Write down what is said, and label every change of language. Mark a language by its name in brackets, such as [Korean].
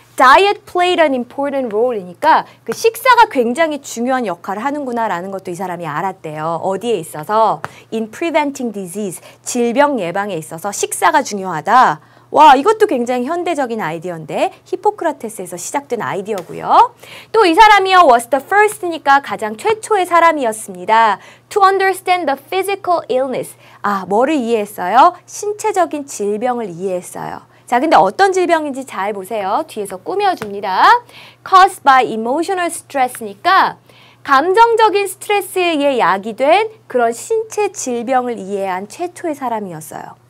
[English] Diet played an important role [Korean] 이니까 그 식사가 굉장히 중요한 역할을 하는구나라는 것도 이 사람이 알았대요. 어디에 있어서? [English] In preventing disease, [Korean] 질병 예방에 있어서 식사가 중요하다. 와, 이것도 굉장히 현대적인 아이디어인데 히포크라테스에서 시작된 아이디어고요. 또 이 사람이요. [English] was the first [Korean] 니까 가장 최초의 사람이었습니다. [English] To understand the physical illness. [Korean] 뭐를 이해했어요? 신체적인 질병을 이해했어요. 자, 근데 어떤 질병인지 잘 보세요. 뒤에서 꾸며줍니다. [English] Caused by emotional stress [Korean] 니까 감정적인 스트레스에 의해 야기된 그런 신체 질병을 이해한 최초의 사람이었어요.